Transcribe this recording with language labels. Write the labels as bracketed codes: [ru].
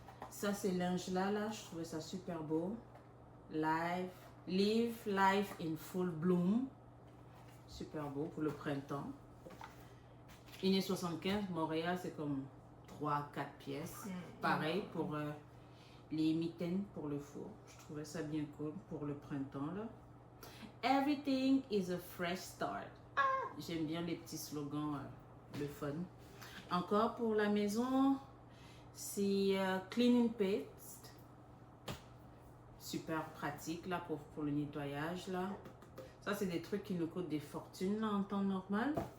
[fr] Ça, c'est linge là, je trouvais ça super beau. [en] Live Life in Full Bloom. [fr] Super beau pour le printemps. 1,75 €. Montréal, c'est comme 3-4 pièces. Pareil pour les mitaines pour le four. Je trouvais ça bien cool pour le printemps là. [en] Everything is a fresh start. [fr] J'aime bien les petits slogans, le fun. Encore pour la maison, c'est Cleaning Paste. Super pratique là pour le nettoyage là. Ça, c'est des trucs qui nous coûtent des fortunes là, en temps normal.